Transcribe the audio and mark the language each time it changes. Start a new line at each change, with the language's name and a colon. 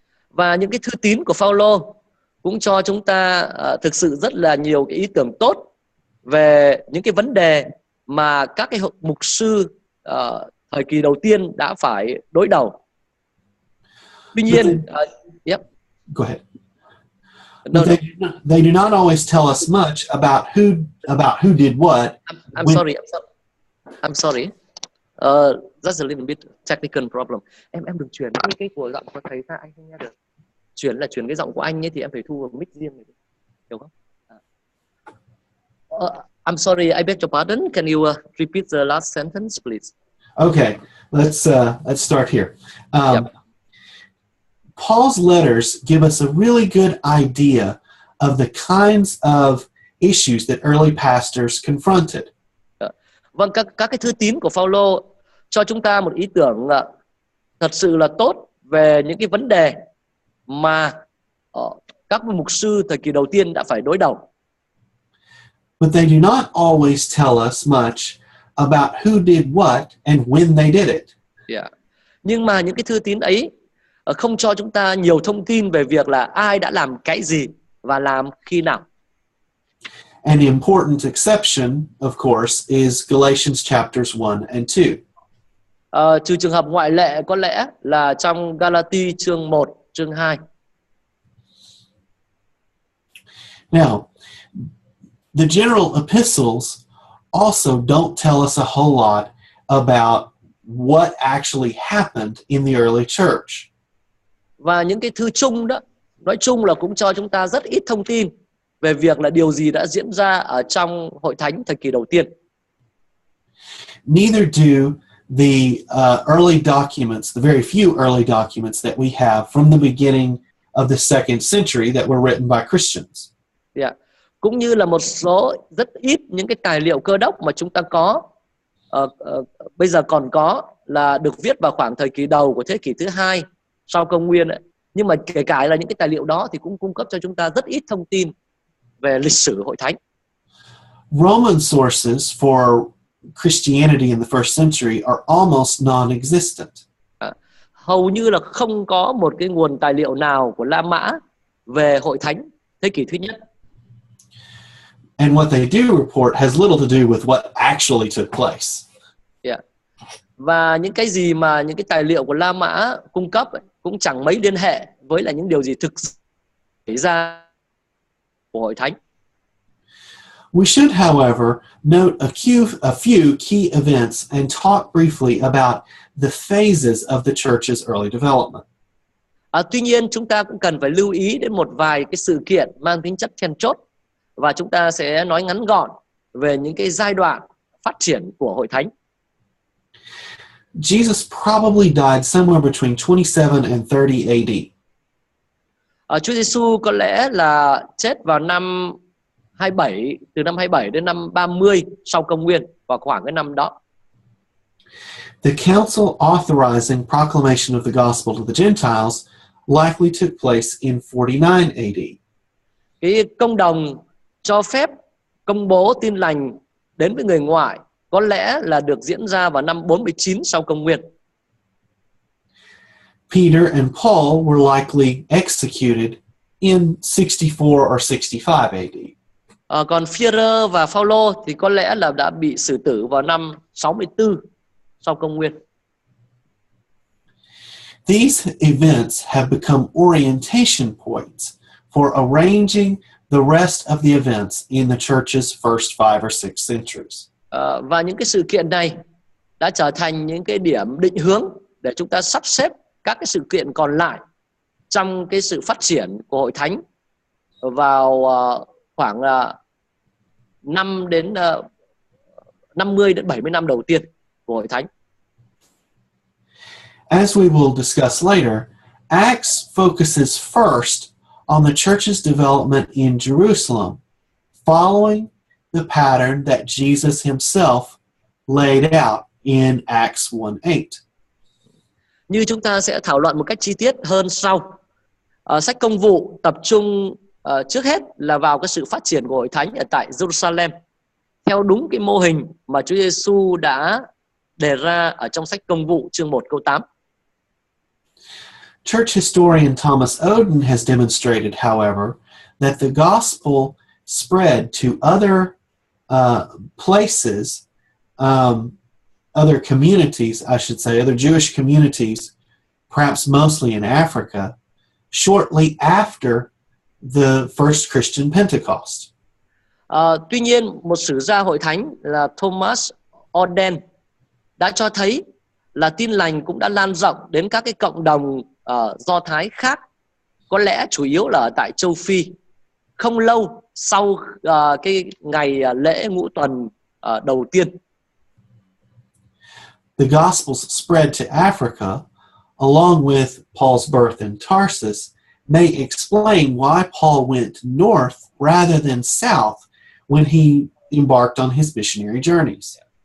Vietnamese: Và những cái thư tín của Phaolô cũng cho chúng ta thực sự rất là nhiều cái ý tưởng tốt về những cái vấn đề mà các cái mục sư thời kỳ đầu tiên đã phải đối đầu. Tuy nhiên,
English: Go ahead. No. They do not always tell us much about who did what. I'm sorry. That's a little bit technical problem.
Vietnamese: Em đừng chuyển cái của giọng của thầy ra, anh không nghe được. Chuyển cái giọng của anh ấy thì em phải thu vào mic riêng này, hiểu không?
English: I'm sorry, I beg your pardon. Can you repeat the last sentence, please? Okay, let's start here. Paul's letters give us a really good idea of the kinds of issues that early pastors confronted.
Vietnamese: Vâng, các cái thư tín của Phaolô cho chúng ta một ý tưởng thật sự là tốt về những cái vấn đề mà các mục sư thời kỳ đầu tiên đã phải đối đầu.
English: But they do not always tell us much about who did what and when they did it.
Vietnamese: Nhưng mà những cái thư tín ấy không cho chúng ta nhiều thông tin về việc là ai đã làm cái gì và làm khi nào.
English: An important exception, of course, is Galatians chapters 1 and 2.
Vietnamese: Trừ trường hợp ngoại lệ có lẽ là trong Galati chương 1, chương 2.
English: Now, the general epistles also don't tell us a whole lot about what actually happened in the early church.
Vietnamese: Và những cái thư chung đó, nói chung là cũng cho chúng ta rất ít thông tin về việc là điều gì đã diễn ra ở trong hội thánh thời kỳ đầu tiên.
English: Neither do the early documents, the very few early documents that we have from the beginning of the second century that were written by Christians. Yeah.
Vietnamese: Cũng như là một số rất ít những cái tài liệu cơ đốc mà chúng ta có bây giờ còn có là được viết vào khoảng thời kỳ đầu của thế kỷ thứ 2 sau công nguyên ấy. Nhưng mà kể cả là những cái tài liệu đó thì cũng cung cấp cho chúng ta rất ít thông tin về lịch sử hội thánh.
English: Roman sources for Christianity in the first century are almost non-existent.
Vietnamese: Hầu như là không có một cái nguồn tài liệu nào của La Mã về hội thánh thế kỷ thứ nhất.
English: And what they do report has little to do with what actually took place. Yeah.
Vietnamese: Và những cái gì mà những cái tài liệu của La Mã cung cấp ấy, cũng chẳng mấy liên hệ với là những điều gì thực sự xảy ra của hội thánh.
English: We should, however, note a few key events and talk briefly about the phases of the church's early development.
Vietnamese: Tuy nhiên chúng ta cũng cần phải lưu ý đến một vài cái sự kiện mang tính chất then chốt và chúng ta sẽ nói ngắn gọn về những cái giai đoạn phát triển của hội thánh.
English: Jesus probably died somewhere between 27 and 30 AD.
Vietnamese: Chúa Giêsu có lẽ là chết vào năm 27, từ năm 27 đến năm 30 sau công nguyên, vào khoảng cái năm đó.
English: The council authorizing proclamation of the gospel to the Gentiles likely took place in 49 AD.
Vietnamese: Cái công đồng cho phép công bố tin lành đến với người ngoại có lẽ là được diễn ra vào năm 49 sau công nguyên.
English: Peter and Paul were likely executed in 64 or 65 AD.
Vietnamese: Còn Phi-e-rơ và Phao-lô thì có lẽ là đã bị xử tử vào năm 64 sau công nguyên.
English: These events have become orientation points for arranging the rest of the events in the church's first 5 or 6 centuries.
Vietnamese: Và những cái sự kiện này đã trở thành những cái điểm định hướng để chúng ta sắp xếp các cái sự kiện còn lại trong cái sự phát triển của hội thánh vào khoảng 50 đến 70 năm đầu tiên của hội thánh.
English: As we will discuss later, Acts focuses first on the church's development in Jerusalem, following the pattern that Jesus himself laid out in Acts 1:8.
Vietnamese: Như chúng ta sẽ thảo luận một cách chi tiết hơn sau. Sách Công vụ tập trung trước hết là vào cái sự phát triển của hội thánh ở tại Jerusalem theo đúng cái mô hình mà Chúa Giêsu đã đề ra ở trong sách Công vụ chương 1 câu 8.
English: Church historian Thomas Oden has demonstrated, however, that the gospel spread to other places, other communities, I should say, other Jewish communities, perhaps mostly in Africa, shortly after the first Christian Pentecost.
Vietnamese: Tuy nhiên, một sử gia hội thánh là Thomas Oden đã cho thấy là tin lành cũng đã lan rộng đến các cái cộng đồng Do Thái khác, có lẽ chủ yếu là ở tại châu Phi, không lâu sau cái ngày lễ ngũ tuần đầu tiên.
English: The Gospels spread to Africa, along with Paul's birth in Tarsus, may explain why Paul went north rather than south when he embarked on his missionary journeys.